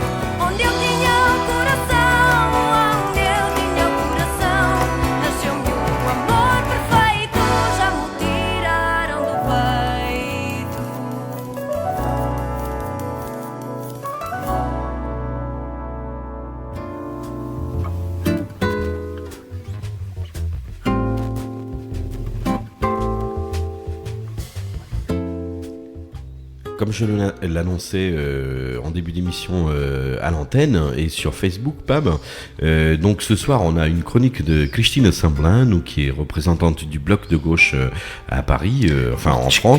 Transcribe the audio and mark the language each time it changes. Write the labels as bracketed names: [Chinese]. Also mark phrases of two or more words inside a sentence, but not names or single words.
[Portuguese] Onde eu tinha coração, onde eu tinha coração, nasceu-me um amor perfeito, já me tiraram do peito. [French] Comme je l'annonçais en début d'émission à l'antenne et sur Facebook, Pab, donc ce soir on a une chronique de Christine Semblin, nous qui est représentante du bloc de gauche à Paris, enfin en France.